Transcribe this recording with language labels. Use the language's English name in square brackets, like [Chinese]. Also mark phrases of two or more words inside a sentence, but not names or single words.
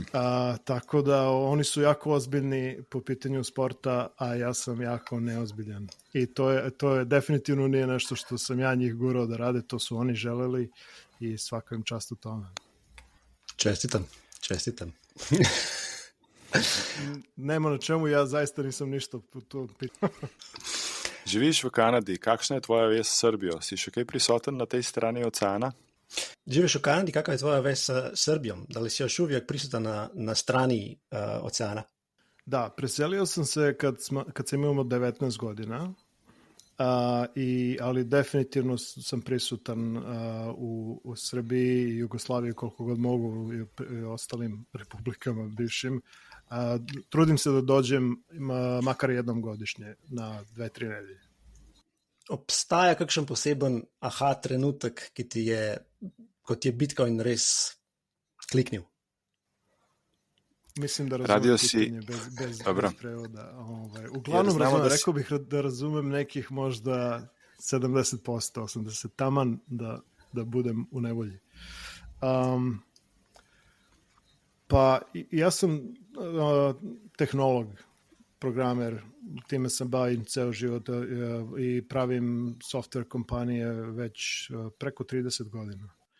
[Serbian] Tako da oni su jako ozbiljni po pitanju sporta, a ja sam jako neozbiljan. I to je definitivno nije nešto što sam ja njih gurao da rade, to su oni želeli i svaka im čast u tome. Čestitam. Nema na čemu, ja zaista nisam ništa po to pitao. [Slovenian] Živiš v Kanadi, kakšna je tvoja vez s Srbijo? Si še kaj prisoten na tej strani oceana? Živiš v Kanadi, [Serbian] kakva je tvoja vez s Srbijom? Da li si još uvijek prisutan na strani oceana? Da, preselio sam se kad sam imao 19 godina, ali definitivno sam prisutan u Srbiji i Jugoslaviji koliko god mogu i ostalim republikama bivšim. Trudim se da dođem makar jednom godišnje na 2-3 nedelje. [Slovenian] Obstaja kakšen poseben aha trenutek, kot je Bitcoin res kliknil? [Serbian] Mislim da razumem pitanje bez prevoda. Uglavnom rekao bih da razumem nekih možda 70%, 80%, taman da budem u nevolji. Pa ja sam tehnolog, programer, time sam bavim ceo život i pravim software kompanije već preko 30 godina.